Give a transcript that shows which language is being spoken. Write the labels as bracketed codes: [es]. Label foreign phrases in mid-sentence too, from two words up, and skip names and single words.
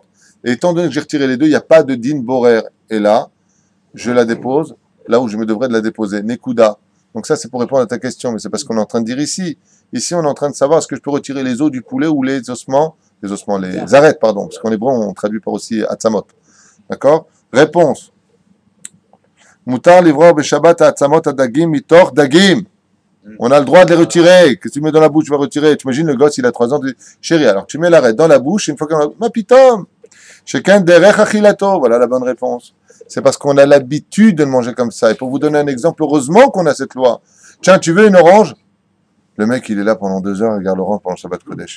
[fr] Et étant donné que j'ai retiré les deux, il n'y a pas de [he] דין בורר. [fr] Et là, je la dépose là où je me devrais de la déposer. [he] Nekuda. [fr] Donc ça, c'est pour répondre à ta question, mais c'est parce qu'on est en train de dire ici. Ici, on est en train de savoir est-ce que je peux retirer les os du poulet ou les arêtes, pardon, parce qu'en hébreu, on traduit par aussi atzamot. D'accord? Réponse. [he] מותר לברור בשבת עצמות הדגים מתוך דגים. [fr] On a le droit de les retirer. Qu'est-ce que tu mets dans la bouche, tu vas retirer. Tu imagines le gosse, il a 3 ans, tu dis, chérie, alors tu mets l'arête dans la bouche, et une fois qu'on a, [he] מה פתאום. Chacun דרך אכילתו. [fr] Voilà la bonne réponse. C'est parce qu'on a l'habitude de le manger comme ça. Et pour vous donner un exemple, heureusement qu'on a cette loi. Tiens, tu veux une orange? Le mec, il est là pendant 2 heures, il regarde l'orange pendant le [he] שבת קודש.